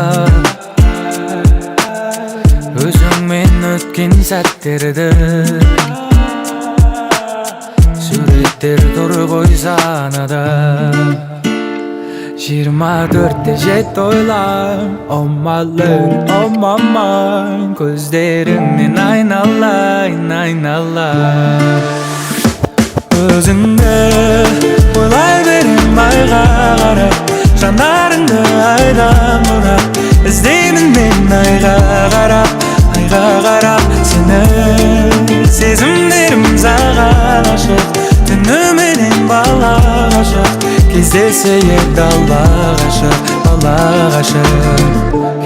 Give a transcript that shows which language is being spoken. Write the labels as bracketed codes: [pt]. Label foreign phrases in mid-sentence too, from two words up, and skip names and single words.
[kk] Өзіңмен өткен сәттерді суреттер тұр ғой санада. 24-те жет ойлам, [en] oh my lady, oh my mind. [kk] Көздеріңнен айналайын, айналайын. Өзіңді ойлай берем айға қарап, жанарыңды айдан бұрап, іздеймін мен айға қарап, сені сезімдерім саған ашық, түніменен бала ғашық, кездесейік дала ғашық,